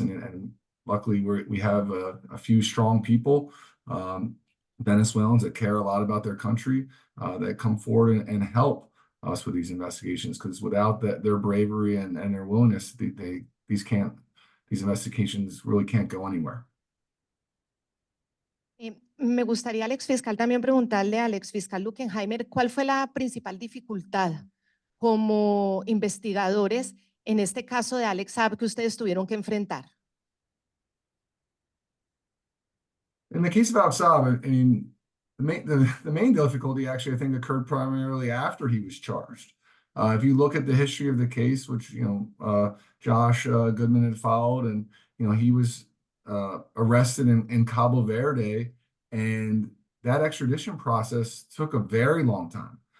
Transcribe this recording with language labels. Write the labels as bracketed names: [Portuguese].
[English] And luckily, we have a few strong people, Venezuelans that care a lot about their country, that come forward and help us with these investigations, because without their bravery and their willingness, these investigations really can't go anywhere. [Spanish] Me gustaría al exfiscal también preguntarle al exfiscal Lukenheimer cuál fue la principal dificultad como investigadores en este caso de Alex Saab que ustedes tuvieron que enfrentar. [English] In the case of Alex Saab, I mean, the main difficulty actually, I think, occurred primarily after he was charged. If you look at the history of the case, which, Josh Goodman had followed, and, he was arrested in Cabo Verde, and that extradition process took a very long time.